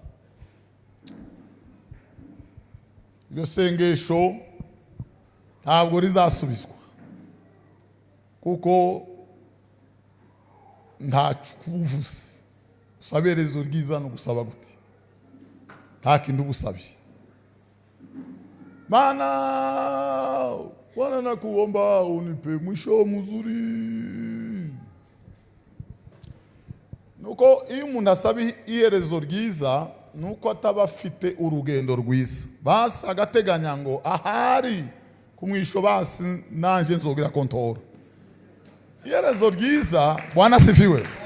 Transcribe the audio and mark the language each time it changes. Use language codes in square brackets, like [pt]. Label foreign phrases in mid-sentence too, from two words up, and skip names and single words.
[rw] Iryo sengesho ntabwo rizasubizwa kuko ntacyo kuvuze. Usaba iherezo ryiza no gusaba gute? Nta kintu ubusabye. [sw] Mana Bwana nakuomba unipe mwisho mzuri. [rw] Nuko iyo umuntu asaba iherezo ryiza nuko ataba afite urugendo rwiza. Basi agateganya ngo ahari kumwisho basi nanje nzogira kontora. Iherezo ryiza [sw] Bwana sifiwe.